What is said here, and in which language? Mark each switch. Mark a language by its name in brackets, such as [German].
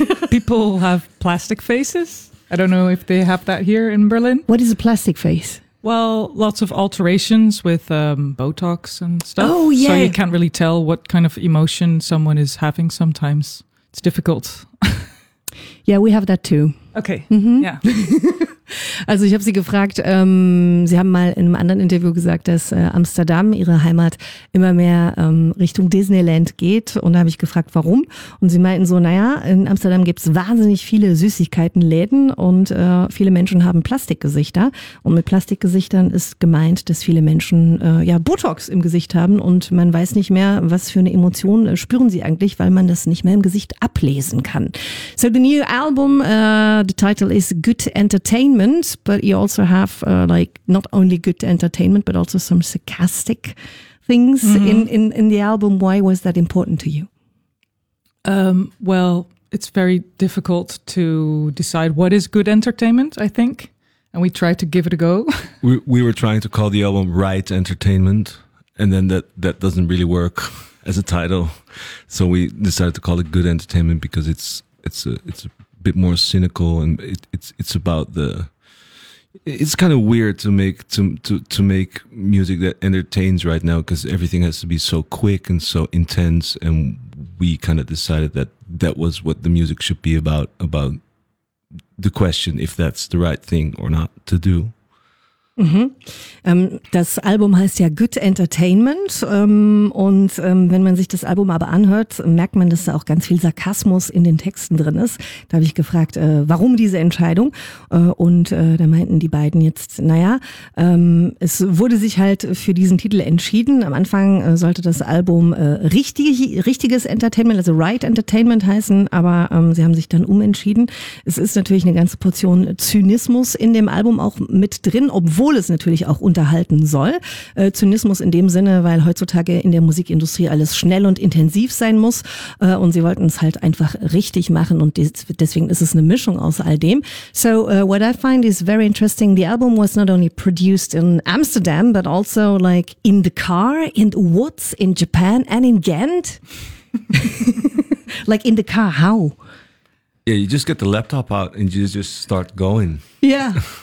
[English] People have plastic faces. I don't know if they have that here in Berlin. What is a plastic face? Well, lots of alterations with Botox and stuff. Oh, yeah. So you can't really tell what kind of emotion someone is having sometimes. It's difficult. Yeah, we have that too. Okay, mm-hmm. Yeah. [German] Also ich habe sie gefragt, sie haben mal in einem anderen Interview gesagt, dass Amsterdam, ihre Heimat, immer mehr Richtung Disneyland geht. Und da habe ich gefragt, warum? Und sie meinten so, naja, in Amsterdam gibt es wahnsinnig viele Süßigkeitenläden und viele Menschen haben Plastikgesichter. Und mit Plastikgesichtern ist gemeint, dass viele Menschen Botox im Gesicht haben und man weiß nicht mehr, was für eine Emotion spüren sie eigentlich, weil man das nicht mehr im Gesicht ablesen kann. [English] So the new album, the title is Good Entertainment. But you also have not only good entertainment, but also some sarcastic things in the album. Why was that important to you? Well, it's very difficult to decide what is good entertainment, I think. And we tried to give it a go. We were trying to call the album Right Entertainment. And then that doesn't really work as a title. So we decided to call it Good Entertainment because it's a bit more cynical and it's about the... It's kind of weird to make music that entertains right now because everything has to be so quick and so intense, and we kind of decided that that was what the music should be about the question if that's the right thing or not to do. [German] Das Album heißt ja Good Entertainment und wenn man sich das Album aber anhört, merkt man, dass da auch ganz viel Sarkasmus in den Texten drin ist. Da habe ich gefragt, warum diese Entscheidung? Und da meinten die beiden jetzt, es wurde sich halt für diesen Titel entschieden. Am Anfang sollte das Album richtiges Entertainment, also Right Entertainment heißen, aber sie haben sich dann umentschieden. Es ist natürlich eine ganze Portion Zynismus in dem Album auch mit drin, obwohl es natürlich auch unterhalten soll. Zynismus in dem Sinne, weil heutzutage in der Musikindustrie alles schnell und intensiv sein muss. Und sie wollten es halt einfach richtig machen. Und deswegen ist es eine Mischung aus all dem. [English] So what I find is very interesting. The album was not only produced in Amsterdam, but also like in the car, in the woods, in Japan and in Ghent. Like in the car, how? Yeah, you just get the laptop out and you just start going. Yeah.